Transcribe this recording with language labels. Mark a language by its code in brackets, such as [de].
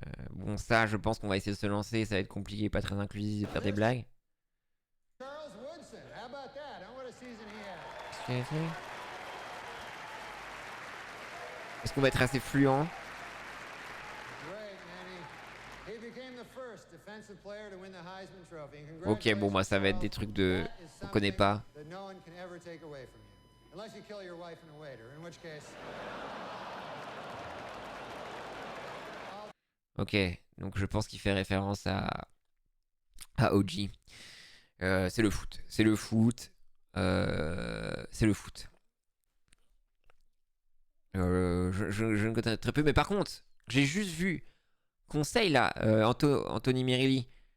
[fr] Bon, ça, je pense qu'on va essayer de se lancer. Ça va être compliqué, pas très inclusif de faire des blagues. [en] Charles Woodson, how about that? What a season he had. [fr] Qu'est-ce qu'il a fait ? Est-ce qu'on va être assez fluent ? [en] Great, Manny. He became the first defensive player to win the Heisman Trophy. [fr] Ok, bon, moi, ça va être des trucs de... On connaît pas. [en] That no one can ever take away from you. Unless you kill your wife and a waiter, in which case... [fr] Ok, donc je pense qu'il fait référence à OG. C'est le foot. C'est le foot. C'est le foot. Je ne connais très peu, mais par contre, j'ai juste vu conseil là, Anthony Mirilli.